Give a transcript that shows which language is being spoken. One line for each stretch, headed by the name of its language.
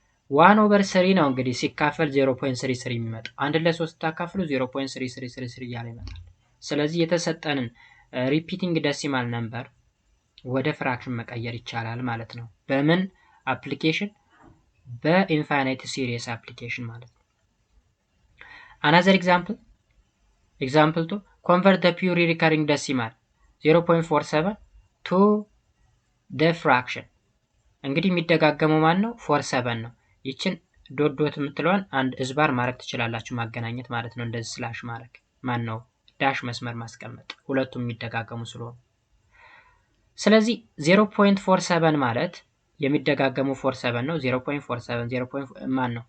English: 1 over 3
Amharic: ነው እንግዲህ ሲካፈል 0.33 የሚመጣው። አንድ ለ3 ታካፍሉ 0.3333 እያለ ይመጣል። ስለዚህ የተሰጠንን ሪፒቲንግ ደሲማል ነምበር ወደ ፍራክሽን መቀየር ይቻላል ማለት ነው። በምን አፕሊኬሽን? በኢንፋይናይት ሲሪየስ አፕሊኬሽን ማለት ነው።
English: another example 2 convert the pure recurring decimal 0.47 to the fraction
Amharic: እንግዲህ የሚደጋገመው ማን ነው? 47 ነው። ይችን ዶት የምትለዋን አንድ እዝባር ማድረግ ትችላላችሁ፣ ማገናኘት ማለት ነው። እንደዚህ ስላሽ ማድረግ ማን ነው? ዳሽ መስመር ማስቀመጥ፣ ሁለቱም የሚደጋገሙ ስለሆነ። ስለዚህ 0.47 ማለት የሚደጋገሙ 47 ነው። 0.47 ማን ነው?